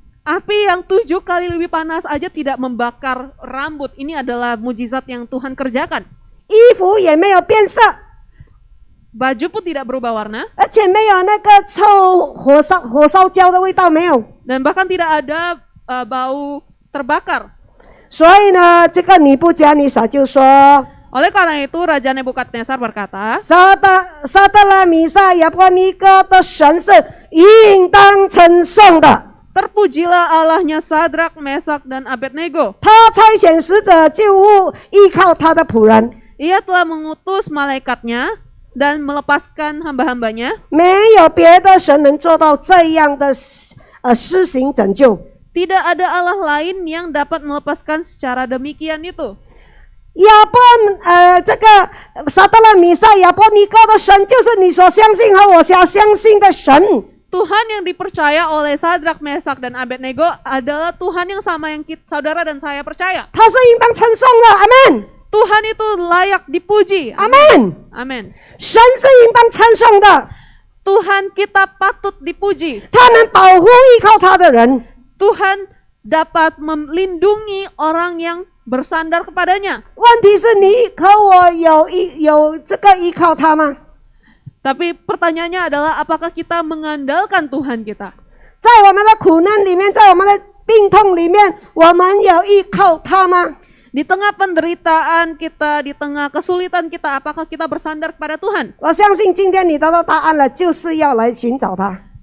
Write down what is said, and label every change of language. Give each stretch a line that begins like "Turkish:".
Indonesian: Api yang 7 kali lebih panas aja tidak membakar rambut. Ini adalah mujizat yang Tuhan kerjakan.
Chinese: 衣服也没有变色，
Indonesian: Baju pun tidak berubah warna.
Chinese: 而且没有那个臭火烧焦的味道，没有。
Indonesian: Dan bahkan tidak ada bau terbakar.
Chinese: 所以呢，这个尼布甲尼撒就说
Indonesian: Oleh karena itu Raja Nebukadnezar berkata,：“
Chinese: 撒德拉、米沙、亚波尼哥的神是应当称颂的。
Indonesian: Terpujilah Allahnya Sadrak, Mesak, dan Abednego.
Chinese: 他差遣使者救物，依靠他的仆人，
Indonesian: Ia telah mengutus malaikatnya dan melepaskan hamba-hambanya.
Chinese: 没有别的神能做到这样的施行拯救。
Indonesian: Tidak ada Allah lain yang dapat melepaskan secara demikian itu.
Chinese: 这个撒德拉、米沙、亚波尼哥的神，就是你所相信和我所相信的神。”
Indonesian: Tuhan yang dipercaya oleh Sadrak, Mesak, dan Abednego adalah Tuhan yang sama yang saudara dan saya percaya.
Chinese: 他是应当称颂的，阿门，
Indonesian: Tuhan itu layak dipuji.
Chinese: 阿门。
Indonesian: Amin.
Chinese: 神是应当称颂的，
Indonesian: Tuhan kita patut dipuji.
Chinese: 他能保护依靠他的人。
Indonesian: Tuhan dapat melindungi orang yang bersandar kepadanya.
Chinese: 问题是你和我有这个依靠他吗？
Indonesian: Tapi pertanyaannya adalah apakah kita mengandalkan Tuhan kita?
Chinese: 在我们的苦难里面，在我们的病痛里面，我们有依靠他吗？
Indonesian: Di tengah penderitaan kita, di tengah kesulitan kita, apakah kita bersandar kepada Tuhan?
Chinese: 我相信今天你得到答案了，就是要来寻找他。